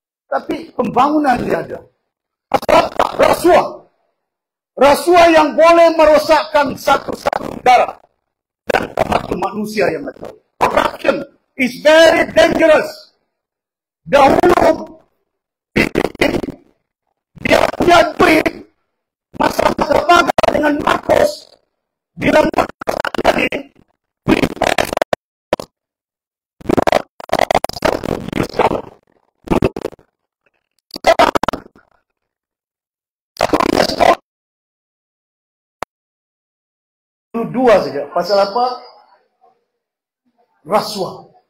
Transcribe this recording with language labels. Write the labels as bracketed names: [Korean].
[Malay] Tapi pembangunan dia ada. Rasuah. Rasuah yang boleh merosakkan satu-satu negara. Dan termasuk manusia yang ada. [English] Corruption is very dangerous. [Malay] Dahulu dia punya duit masa-masa bangga dengan Marcos. Bila Marcos tadi duit dua saja. Pasal apa? Rasuah.